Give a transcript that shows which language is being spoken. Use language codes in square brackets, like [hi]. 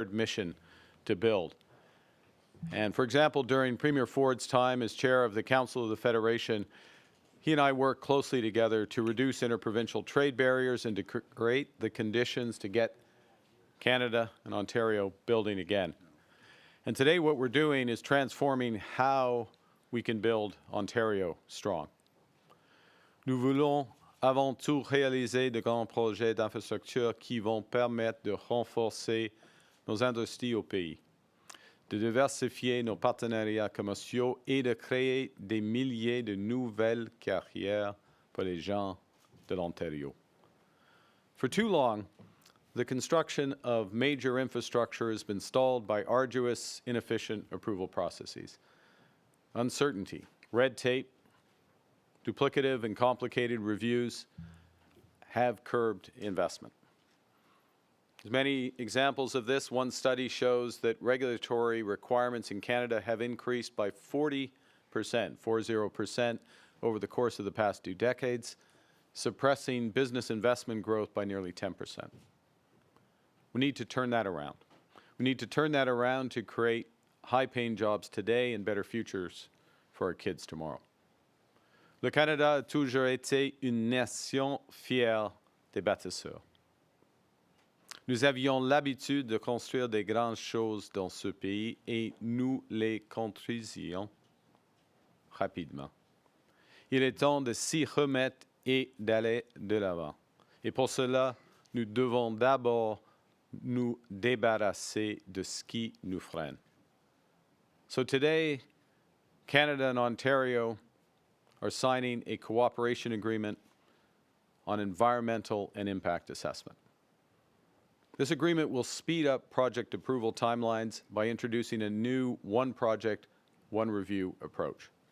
[en] shared mission to build. And for example, during Premier Ford's time as chair of the Council of the Federation, he and I worked closely together to reduce interprovincial trade barriers and to create the conditions to get Canada and Ontario building again. And today what we're doing is transforming how we can build Ontario strong. [fr] Nous voulons avant tout réaliser de grands projets d'infrastructure qui vont permettre de renforcer nos industries au pays, de diversifier nos partenariats commerciaux et de créer des milliers de nouvelles carrières pour les gens de l'Ontario. [en] For too long, the construction of major infrastructure has been stalled by arduous, inefficient approval processes. Uncertainty, red tape, duplicative and complicated reviews have curbed investment. There's many examples of this. One study shows that regulatory requirements in Canada have increased by 40%, 40%, over the course of the past 2 decades, suppressing business investment growth by nearly 10%. We need to turn that around. We need to turn that around to create high-paying jobs today and better futures for our kids tomorrow. [fr] Le Canada a toujours été une nation fière des bâtisseurs. Nous avions l'habitude de construire des grandes choses dans ce pays et nous les construisions rapidement. Il est temps de s'y remettre et d'aller de l'avant. Et pour cela, nous devons d'abord nous débarrasser de ce qui nous freine. [en] So today, Canada and Ontario are signing a cooperation agreement on environmental and impact assessment. This agreement will speed up project approval timelines by introducing a new one project, one review approach.